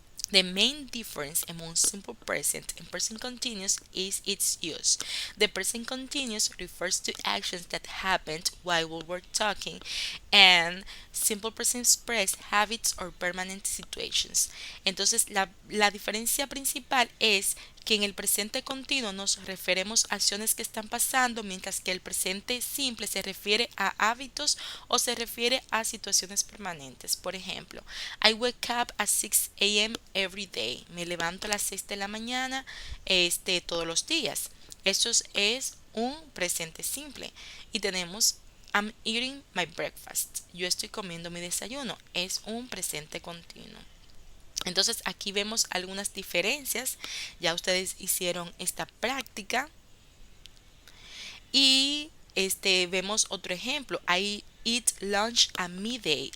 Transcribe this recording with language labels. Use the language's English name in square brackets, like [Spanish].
[English] The main difference among simple present and present continuous is its use. The present continuous refers to actions that happened while we were talking, and simple present express habits or permanent situations. [Spanish] Entonces, la diferencia principal es que en el presente continuo nos referimos a acciones que están pasando, mientras que el presente simple se refiere a hábitos o se refiere a situaciones permanentes. Por ejemplo, [English] I wake up at 6 a.m. every day. [Spanish] Me levanto a las 6 de la mañana todos los días. Eso es un presente simple. Y tenemos [English] I'm eating my breakfast. [Spanish] Yo estoy comiendo mi desayuno. Es un presente continuo. Entonces aquí vemos algunas diferencias. Ya ustedes hicieron esta práctica. Y vemos otro ejemplo. [English] I eat lunch at midday.